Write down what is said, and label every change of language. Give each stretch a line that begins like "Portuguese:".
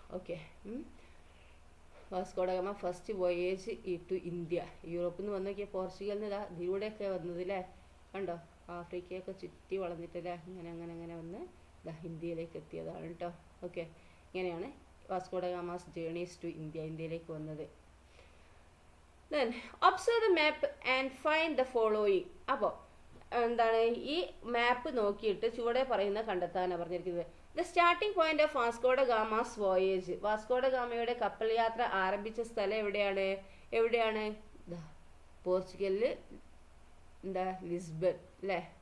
English: Okay, Vasco da Gama first voyage to India.
Malayalam: യൂറോപ്പിൽ നിന്ന് വന്നൊക്കെ പോർച്ചുഗലിൽ നിന്ന് ഇതിലൂടെയൊക്കെ വന്നത് അല്ലേ. കണ്ടോ ആഫ്രിക്കയൊക്കെ ചുറ്റി വളർന്നിട്ടല്ലേ അങ്ങനെ അങ്ങനെ അങ്ങനെ വന്ന് ഇന്ത്യയിലേക്ക് എത്തിയതാണ് കേട്ടോ. ഓക്കെ, ഇങ്ങനെയാണ്
English: Vasco da Gama's journeys to India,
Malayalam: ഇന്ത്യയിലേക്ക് വന്നത്.
English: Then observe the map and find the following.
Malayalam: അപ്പോൾ എന്താണ് ഈ മാപ്പ് നോക്കിയിട്ട് ചുവടെ പറയുന്ന കണ്ടെത്താനാണ് പറഞ്ഞിരിക്കുന്നത്.
English: The starting point of Vasco da Gama's voyage.
Malayalam: Vasco ഡ ഗാമയുടെ കപ്പൽ യാത്ര ആരംഭിച്ച സ്ഥലം എവിടെയാണ് പോർച്ചുഗലില് എന്താ ലിസ്ബൺ അല്ലേ.